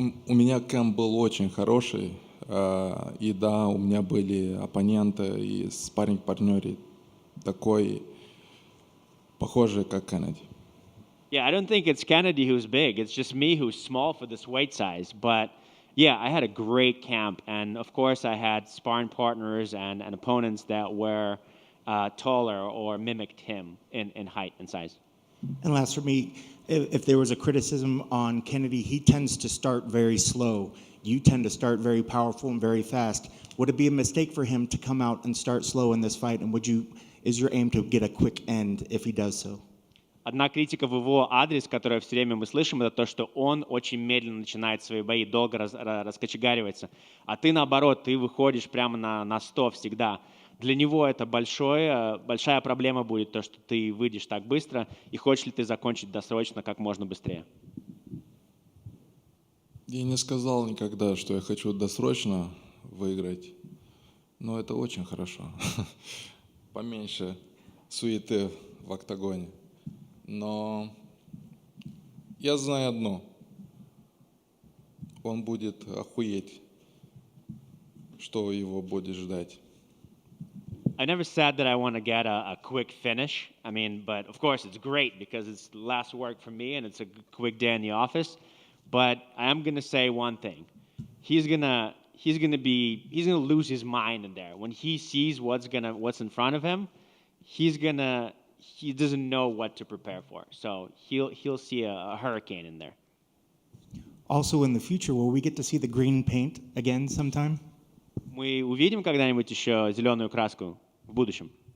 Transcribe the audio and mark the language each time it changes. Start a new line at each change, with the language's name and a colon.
Russian: У меня кемп был очень хороший. И да, у меня были оппоненты и спарринг-партнеры такой похожий, как Кеннеди.
English: Yeah, I don't think it's Kennedy who's big. It's just me who's small for this weight size. But yeah, I had a great camp. And of course, I had sparring partners and opponents that were taller or mimicked him in height and size. And last for me, if there was a criticism on Kennedy, he tends to start very slow. You tend to start very powerful and very fast. Would it be a mistake for him to come out and start slow in this fight? And is your aim to get a quick end if he does so?
Russian: Одна критика в его адрес, которую все время мы слышим, это то, что он очень медленно начинает свои бои, долго раскочегаривается. А ты, наоборот, ты выходишь прямо на 100 всегда. Для него это большая проблема будет, то, что ты выйдешь так быстро, и хочешь ли ты закончить досрочно как можно быстрее. Я не сказал никогда, что я хочу досрочно выиграть, но это очень хорошо. Поменьше суеты в октагоне. Но я знаю одно. Он будет охуеть, что его будет ждать.
English: I never said that I want to get a quick finish. I mean, but of course it's great because it's less work for me and it's a quick day in the office. But I am gonna say one thing: he's gonna lose his mind in there when he sees what's in front of him. He doesn't know what to prepare for, so he'll see a hurricane in there. Also, in the future, will we get to see the green paint again sometime?
Russian: Мы увидим когда-нибудь еще зеленую краску в будущем?